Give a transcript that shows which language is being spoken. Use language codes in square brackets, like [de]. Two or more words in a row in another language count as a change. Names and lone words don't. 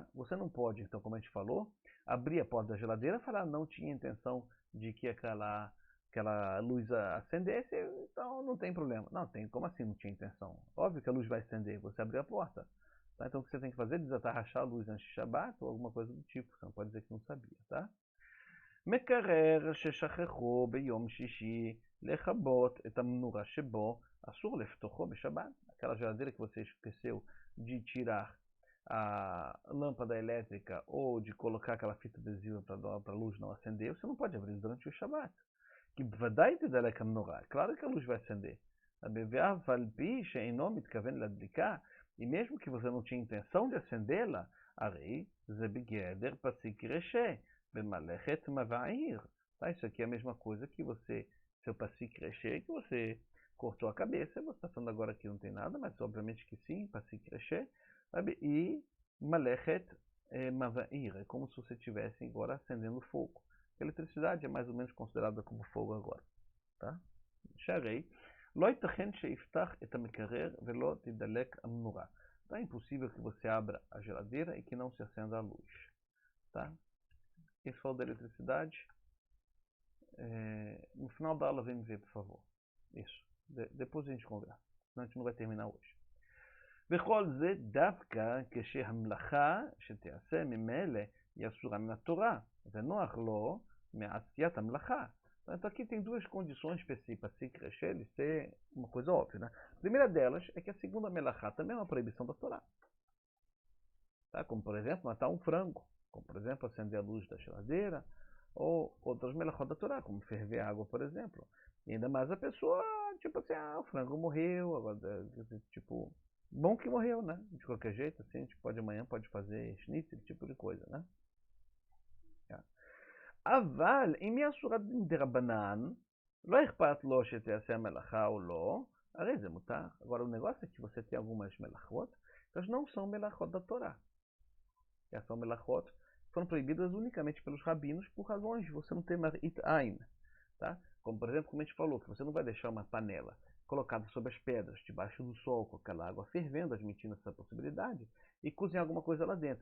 [pt] Você não pode, então, como a gente falou, abrir a porta da geladeira e falar, não tinha intenção de que aquela luz acendesse, então não tem problema. Não, tem, como assim não tinha intenção? Óbvio que a luz vai acender, você abriu a porta. Tá? Então o que você tem que fazer é desatarrachar a luz antes de Shabbat ou alguma coisa do tipo. Você não pode dizer que não sabia, tá? [he] מקרר ששכחו ביום שישי לכבות את המנורה שבו אסור לפתוחו בשבת. [pt] Aquela geladeira que você esqueceu de tirar a lâmpada elétrica ou de colocar aquela fita adesiva para a luz não acender, você não pode abrir durante o Shabat. [he] Que ודאי תדלק המנורה, [pt] claro que a luz vai acender. [he] ואף על פי שאינו מתכוון להדליקה, [pt] e mesmo que você não tinha intenção de acendê-la, [he] הרי זה בגדר פסיק רשע. [pt] Tá? Isso aqui é a mesma coisa que você seu [he] פסיק רישא, [pt] que você cortou a cabeça, você está falando agora que não tem nada, mas obviamente que sim, [he] פסיק רישא, [pt] sabe? E [he] מלאכת מבעיר, [pt] é como se você estivesse agora acendendo fogo. A eletricidade é mais ou menos considerada como fogo agora, tá? [he] שהרי לא ייתכן שיפתח את המקרר ולא תדלק המנורה. [pt] Tá impossível que você abra a geladeira e que não se acenda a luz, tá? Esse falou da eletricidade. No final da aula vem me ver, por favor. Isso. depois a gente conversa, senão a gente não vai terminar hoje. [he] וכל זה דווקא כשהמלאכה שתעשה ממילא היא אסורה מן התורה, ונוח לו מעשיית המלאכה. [pt] Então aqui tem duas condições específicas para se crescer e ser uma coisa óbvia, né? A primeira delas é que a segunda melachá também é uma proibição da Torá. Tá? Como, por exemplo, matar um frango. Como, por exemplo, acender a luz da geladeira. Ou outras melachot da Torá, como ferver água, por exemplo. E ainda mais a pessoa, tipo assim, o frango morreu. Agora, tipo, bom que morreu, né? De qualquer jeito, assim, a gente pode amanhã pode fazer schnitzel, tipo de coisa, né? [he] אבל אם היא אסורה דרבנן, לא אכפת לו שתעשה המלאכה או לא, הרי זה מותר. [pt] Agora o negócio é que você tem algumas melachot, elas não são melachot da Torá. Essas são melachot foram proibidas unicamente pelos rabinos por razões de você não ter [he] מראית עין, [pt] tá? Como por exemplo, como a gente falou, que você não vai deixar uma panela colocada sobre as pedras, debaixo do sol, com aquela água fervendo, admitindo essa possibilidade, e cozinhar alguma coisa lá dentro.